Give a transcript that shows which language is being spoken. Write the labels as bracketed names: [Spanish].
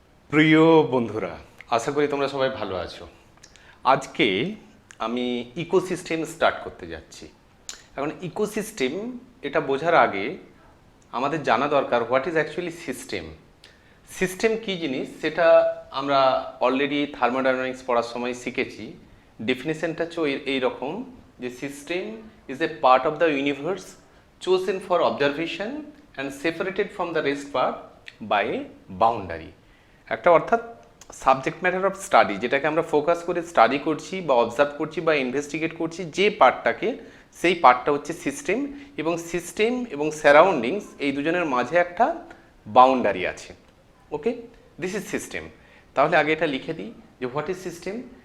[Bangla] প্রিয় বন্ধুরা, আশা করি তোমরা সবাই ভালো আছো। আজকে আমি ইকোসিস্টেম স্টার্ট করতে যাচ্ছি। এখন ইকোসিস্টেম এটা বোঝার আগে আমাদের জানা দরকার [English] What is actually system. [Bangla] System কী জিনিস সেটা আমরা অলরেডি থার্মোডাইনামিক্স পড়ার সময় শিখেছি। ডেফিনেশনটা হচ্ছে এইরকম যে [English] System is a part of the universe chosen for observation and separated from the rest part by a boundary। [Bangla] একটা অর্থাৎ সাবজেক্ট ম্যাটার অফ স্টাডি, যেটাকে আমরা ফোকাস করে স্টাডি করছি বা অবজার্ভ করছি বা ইনভেস্টিগেট করছি, যে পার্টটাকে, সেই পার্টটা হচ্ছে সিস্টেম। এবং সিস্টেম এবং সারাউন্ডিংস এই দুজনের মাঝে একটা বাউন্ডারি আছে। [English] Okay, this is system. [Bangla] তাহলে আগে এটা লিখে দিই যে [English] What is system.